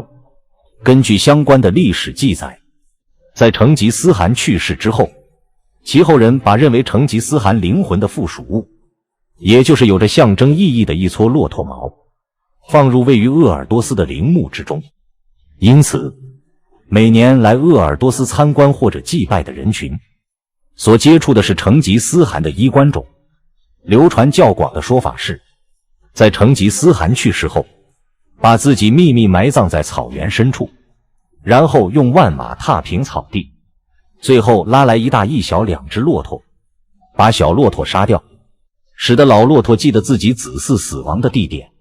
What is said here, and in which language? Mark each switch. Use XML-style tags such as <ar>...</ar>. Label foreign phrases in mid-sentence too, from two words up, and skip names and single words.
<zh>根據相關的歷史記載，在成吉思汗去世之後，其後人把认为成吉思汗靈魂的附屬物，也就是有着象徵意義的一撮骆駝毛，放入位於鄂爾多斯的陵墓之中。因此，每年來鄂爾多斯參觀或者祭拜的人群，所接觸的是成吉思汗的衣冠冢。流傳較廣的說法是，在成吉思汗去世後，把自己秘密埋葬在草原深處，然後用萬馬踏平草地，最後拉來一大一小2隻駱駝，把小駱駝殺掉，使得老駱駝記得自己子嗣死亡的地點。</zh>